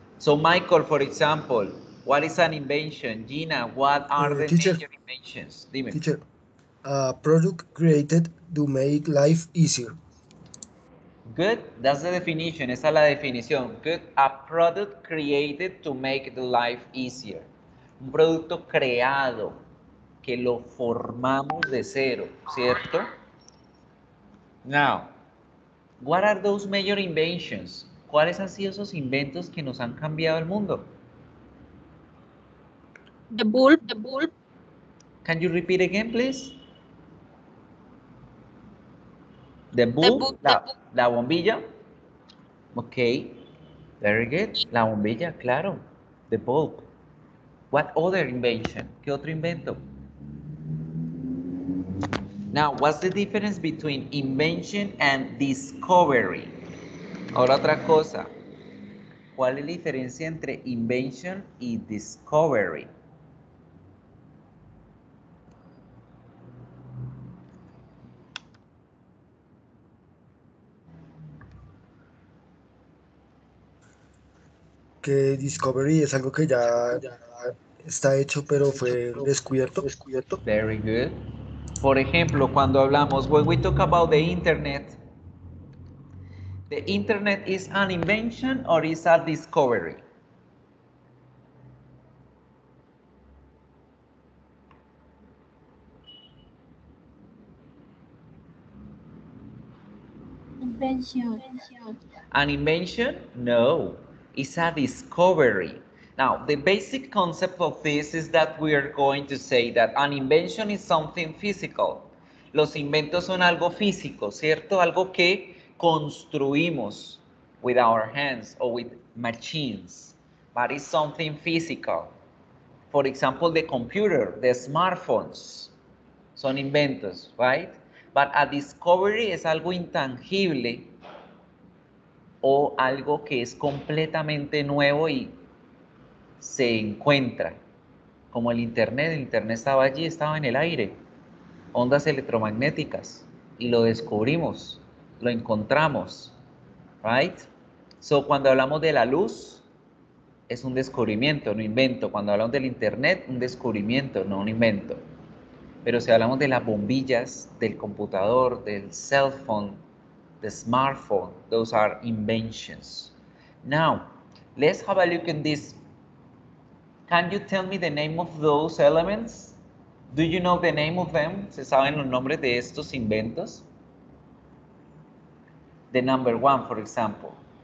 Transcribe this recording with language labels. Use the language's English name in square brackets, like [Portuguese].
[English] So, Michael, for example, what is an invention? Gina, what are the Teacher, major inventions? [Spanish] Dime. [English] teacher, a product created to make life easier. Good, that's the definition. [Spanish] Esa es la definición. [English] Good, a product created to make the life easier. [Spanish] Un producto creado que lo formamos de cero, ¿cierto? [English] Now, what are those major inventions? [Spanish] ¿Cuáles han sido esos inventos que nos han cambiado el mundo? [English] The bulb. Can you repeat again, please? The bulb, [Spanish] la bombilla. [English] Ok, very good. [Spanish] La bombilla, claro. [English] The bulb. What other invention? [Spanish] ¿Qué otro invento? [English] Now, what's the difference between invention and discovery? [Spanish] Ahora otra cosa. ¿Cuál es la diferencia entre invention y discovery? que discovery es algo que ya está hecho, pero fue descubierto. [English] Very good. [Spanish] Por ejemplo, cuando hablamos, [English] when we talk about the internet is an invention or is a discovery? Invention. An invention? No, it's a discovery. Now, the basic concept of this is that we are going to say that an invention is something physical. [Spanish] Los inventos son algo físico, ¿cierto? Algo que construimos [English] with our hands or with machines, but it's something physical. For example, the computer, the smartphones, [Spanish] son inventos, [English] right? But a discovery [Spanish] es algo intangible o algo que es completamente nuevo y se encuentra, como el Internet estaba allí, estaba en el aire, ondas electromagnéticas, y lo descubrimos, lo encontramos, right? So, cuando hablamos de la luz, es un descubrimiento, no invento. Cuando hablamos del Internet, un descubrimiento, no un invento. Pero si hablamos de las bombillas, del computador, del [English] cell phone, the smartphone, those are inventions. Now, let's have a look at this. Can you tell me the name of those elements? Do you know the name of them? [Spanish] ¿Se saben los nombres de estos inventos? [English] The number one, for example.